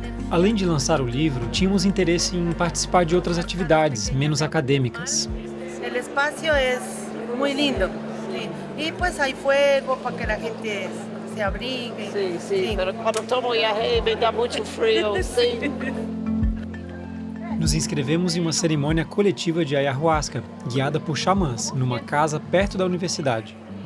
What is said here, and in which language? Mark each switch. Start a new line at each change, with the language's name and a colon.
Portuguese: Além de lançar o livro, tínhamos interesse em participar de outras atividades, menos acadêmicas.
Spanish: El espacio es muy lindo. Sí. Y pues hay fuego para que la gente se abrigue. Sí, sí, pero cuando tomo viaje me
Portuguese: dá muito frio, sim. Nos inscrevemos em uma cerimônia coletiva de ayahuasca, guiada por xamãs, numa casa perto da universidade.